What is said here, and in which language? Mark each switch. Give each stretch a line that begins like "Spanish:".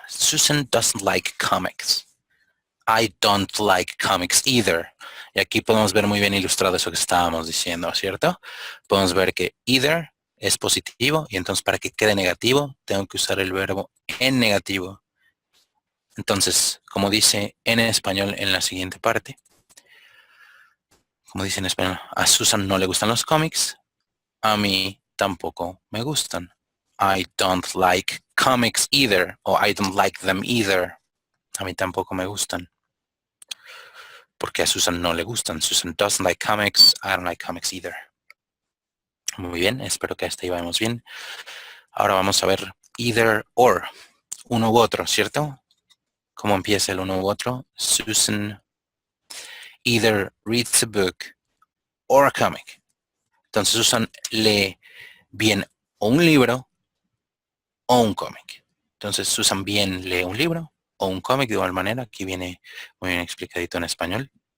English: Susan doesn't like comics. I don't like comics either.
Spanish: Y aquí podemos ver muy bien ilustrado eso que estábamos diciendo, ¿cierto? Podemos ver que either es positivo y entonces para que quede negativo tengo que usar el verbo en negativo. Entonces, como dice en español en la siguiente parte, como dice en español, a Susan no le gustan los cómics, a mí tampoco me gustan.
English: I don't like comics either, o I don't like them either.
Spanish: A mí tampoco me gustan. Porque a Susan no le gustan.
English: Susan doesn't like comics. I don't like comics either.
Spanish: Muy bien, espero que hasta ahí vamos bien. Ahora vamos a ver either or. Uno u otro, ¿cierto? ¿Cómo empieza el uno u otro?
English: Susan either reads a book or a comic.
Spanish: Entonces Susan lee bien o un libro o un cómic. Entonces Susan bien lee un libro o un cómic de igual manera. Aquí viene muy bien explicadito en español.